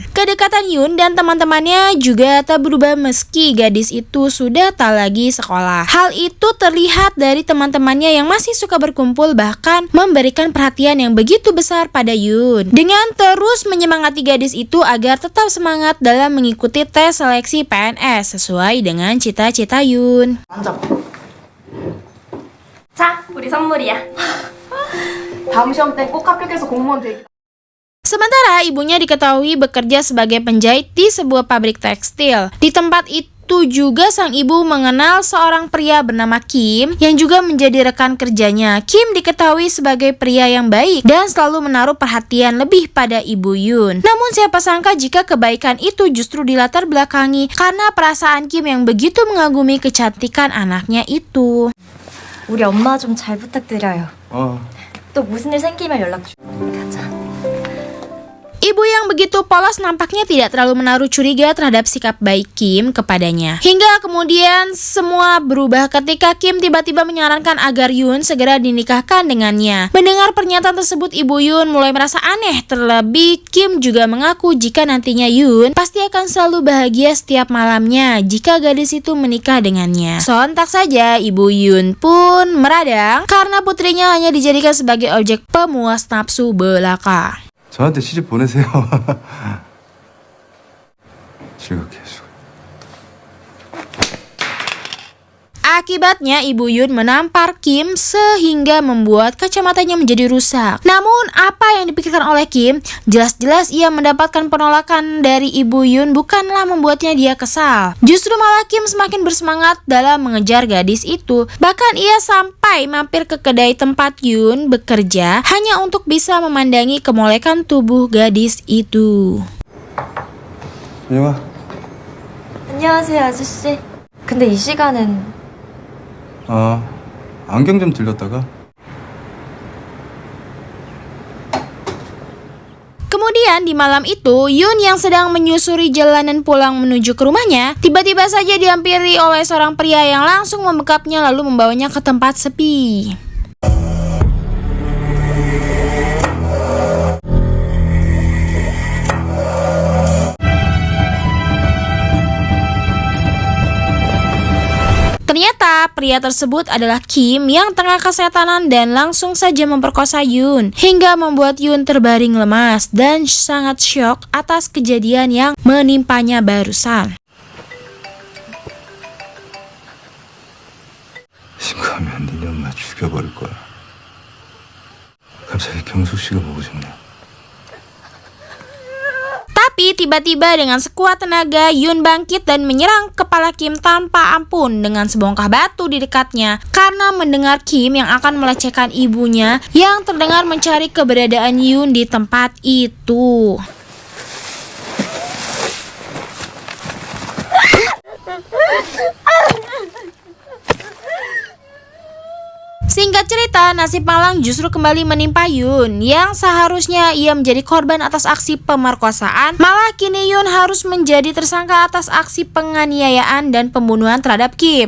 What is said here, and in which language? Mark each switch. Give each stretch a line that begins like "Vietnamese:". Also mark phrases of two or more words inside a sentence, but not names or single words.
Indonesian: Kedekatan Yoon dan teman-temannya juga tak berubah meski gadis itu sudah tak lagi sekolah. Hal itu terlihat dari teman-temannya yang masih suka berkumpul bahkan memberikan perhatian yang begitu besar pada Yoon. Dengan terus menyemangati gadis itu agar tetap semangat dalam mengikuti tes seleksi PNS sesuai dengan cita-cita Yoon.
Korean: 앉아. 자, 우리 선물이야. 다음 시험 땐 꼭 합격해서 공무원 되기.
Indonesian: Sementara ibunya diketahui bekerja sebagai penjahit di sebuah pabrik tekstil. Di tempat itu juga sang ibu mengenal seorang pria bernama Kim yang juga menjadi rekan kerjanya. Kim diketahui sebagai pria yang baik dan selalu menaruh perhatian lebih pada ibu Yoon. Namun siapa sangka jika kebaikan itu justru dilatar belakangi karena perasaan Kim yang begitu mengagumi kecantikan anaknya itu.
Korean: 우리 엄마 좀 잘 부탁드려요. 어. 또 무슨 일 생기면 연락 줘. 가자.
Indonesian: Ibu yang begitu polos nampaknya tidak terlalu menaruh curiga terhadap sikap baik Kim kepadanya. Hingga kemudian semua berubah ketika Kim tiba-tiba menyarankan agar Yoon segera dinikahkan dengannya. Mendengar pernyataan tersebut, ibu Yoon mulai merasa aneh. Terlebih Kim juga mengaku jika nantinya Yoon pasti akan selalu bahagia setiap malamnya jika gadis itu menikah dengannya. Sontak saja ibu Yoon pun meradang karena putrinya hanya dijadikan sebagai objek pemuas nafsu belaka.
Korean: 저한테 시집 보내세요. 즐겁게 해주고.
Indonesian: Akibatnya ibu Yoon menampar Kim sehingga membuat kacamatanya menjadi rusak. Namun apa yang dipikirkan oleh Kim, jelas-jelas ia mendapatkan penolakan dari ibu Yoon bukanlah membuatnya dia kesal. Justru malah Kim semakin bersemangat dalam mengejar gadis itu. Bahkan ia sampai mampir ke kedai tempat Yoon bekerja hanya untuk bisa memandangi kemolekan tubuh gadis itu.
Korean: 이리 와. 안녕하세요, 아저씨. 근데 이 시간은 안경 좀 들렸다가.
Indonesian: Kemudian di malam itu, Yoon yang sedang menyusuri jalanan pulang menuju ke rumahnya, tiba-tiba saja dihampiri oleh seorang pria yang langsung membekapnya lalu membawanya ke tempat sepi. Ternyata pria tersebut adalah Kim yang tengah kesetanan dan langsung saja memperkosa Yoon hingga membuat Yoon terbaring lemas dan sangat syok atas kejadian yang menimpanya barusan.
Korean: 신고하면 니네 엄마 죽여버릴 거야. 갑자기 경숙 씨가 보고 싶네.
Indonesian: Tapi tiba-tiba dengan sekuat tenaga Yoon bangkit dan menyerang kepala Kim tanpa ampun dengan sebongkah batu di dekatnya karena mendengar Kim yang akan melecehkan ibunya yang terdengar mencari keberadaan Yoon di tempat itu. Singkat cerita, nasib malang justru kembali menimpa Yoon yang seharusnya ia menjadi korban atas aksi pemerkosaan, malah kini Yoon harus menjadi tersangka atas aksi penganiayaan dan pembunuhan terhadap Kim.